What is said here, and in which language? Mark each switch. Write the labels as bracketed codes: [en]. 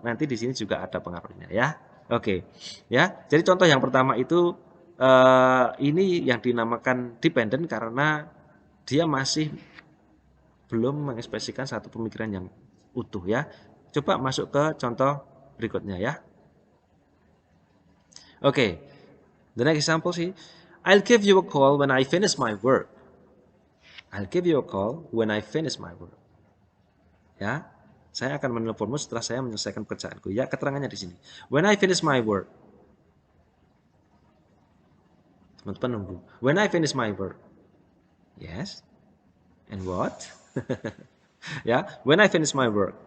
[id] Nanti di sini juga ada pengaruhnya, ya. Oke, ya. Jadi contoh yang pertama itu ini yang dinamakan dependent karena dia masih belum mengekspresikan satu pemikiran yang utuh, ya. Coba masuk ke contoh berikutnya, ya. [en] Okay, the next example sih, I'll give you a call when I finish my work. I'll give you a call when I finish my work. [id] Ya, saya akan menelponmu setelah saya menyelesaikan pekerjaanku. Ya, keterangannya di sini. [en] When I finish my work. [id] Teman-teman nunggu. [en] When I finish my work. Yes. And what? Ya, when I finish my work.